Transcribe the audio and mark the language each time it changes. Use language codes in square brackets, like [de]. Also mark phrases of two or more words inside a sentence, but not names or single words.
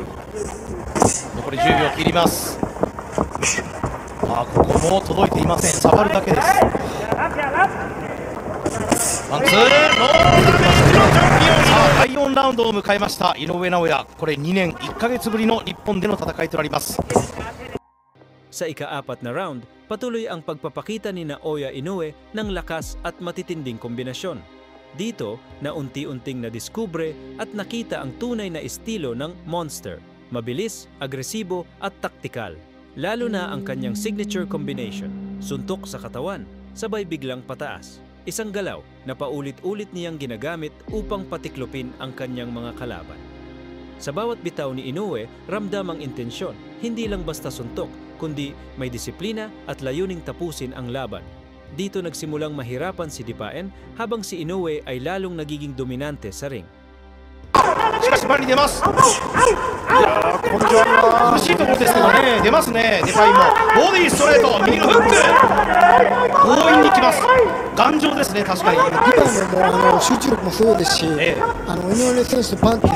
[ja] 残り10秒切ります。ここも届いていません。触るだけです。ワンツー、ノーダメージのチャンピオン。さあ第4ラウンドを迎えました井上尚弥。これ2年1ヶ月ぶりの日本での戦いとなります。 [tl] Sa ika-4 na round, patuloy ang pagpapakita ni Naoya Inoue ng lakas at matitinding kombinasyon. Dito na unti-unting nadiskubre at nakita ang tunay na estilo ng Monster. Mabilis, agresibo at taktikal. Lalo na ang kanyang [en] signature combination, [tl] suntok sa katawan, sabay biglang pataas. Isang galaw na paulit-ulit niyang ginagamit upang patiklopin ang kanyang mga kalaban. Sa bawat bitaw ni Inoue, ramdam ang intensyon, hindi lang basta suntok, kundi may disiplina at layuning tapusin ang laban. Dito nagsimulang mahirapan si Dipain habang si Inoue ay lalong nagiging dominante sa ring. [ja] しかし前に出ます。いやー、根性あるな。苦しいところですけどね、出ますね。ディパインもボディストレート、右のフック、強引にきます。頑丈ですね、確かに。ディパインも集中力もすごいですし、井上選手とパンチ、